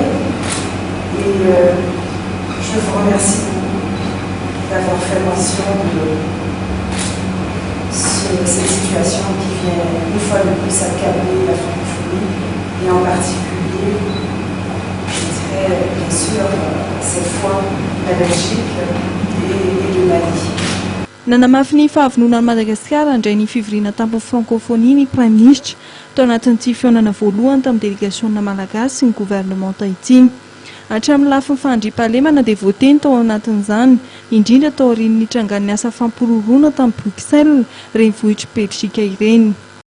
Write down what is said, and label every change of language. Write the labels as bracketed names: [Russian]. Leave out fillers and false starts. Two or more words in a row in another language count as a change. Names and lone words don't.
[French] Et je vous remercie beaucoup d'avoir fait mention de cette situation qui vient une fois de plus accabler la francophonie et en particulier, je dirais bien sûr, cette fois la Belgique et le Mali. [Malagasy] Nanamafy ny fahavononan'i Madagasikara indray ny fivoriana tampon'ny francophonie ny [French] prime ministre [Malagasy] tao anatin'ity fihaonana voalohany tamin'ny délégationna malagasy sy ny gouvernement tahiti. Hatramin'ny lafiny fandriam-pahalemana dia voateny tao anatin'izany indrindra tao aorian'ny trangan'ny asa fampiroroana tamin'ny Bruxelles renivohitra Belzika ireny.